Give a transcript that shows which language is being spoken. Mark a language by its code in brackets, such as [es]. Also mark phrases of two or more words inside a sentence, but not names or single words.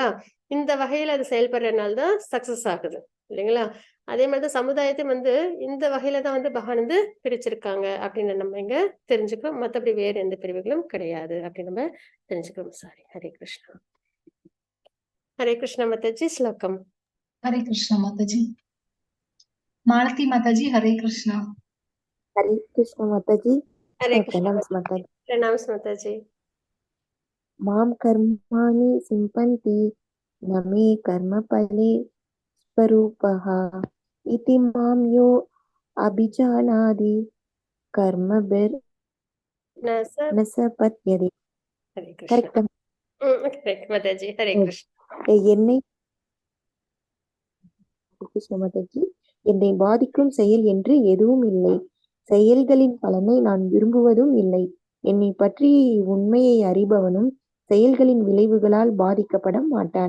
[ta] இந்த வகையில அது செயல்படுறதுனால தான் சக்சஸ் ஆகுது இல்லைங்களா? அதே மாதிரிதான் சமுதாயத்தை வந்து இந்த வகையில தான் வந்து பகவான் வந்து பிரிச்சிருக்காங்க அப்படின்னு நம்ம இங்க தெரிஞ்சுக்கிறோம். மத்தபடி வேற எந்த பிரிவுகளும் கிடையாது அப்படின்னு நம்ம தெரிஞ்சுக்கிறோம். சாரி. ஹரே கிருஷ்ணா. ஹரே கிருஷ்ணா மாதாஜி. ஸ்லோகம். [hi] हरे कृष्णा माताजी। मालती माताजी हरे कृष्णा। हरे कृष्ण माताजी। [ta] ஹரே கிருஷ்ணா [hi] प्रणाम माताजी। [ta] பிரணாம்ஸ் மாதாஜி. [sa] माम कर्माणि सिम्पन्ति न मे कर्मफले स्वरूपः इति मां यो अभिजानाति कर्मभिर् न स पद्यते। [ta] ஹரே கிருஷ்ணா. கரெக்டா? கரெக்ட் மாதாஜி. ஹரே கிருஷ்ணா. என்னை கிருஷ்ண மாதாஜி, என்னை பாதிக்கும் செயல் என்று எதுவும் இல்லை. செயல்களின் பலனை நான் விரும்புவதும் இல்லை. என்னை பற்றி உண்மையை அறிபவனும் செயல்களின் விளைவுகளால் பாதிக்கப்பட மாட்டான்.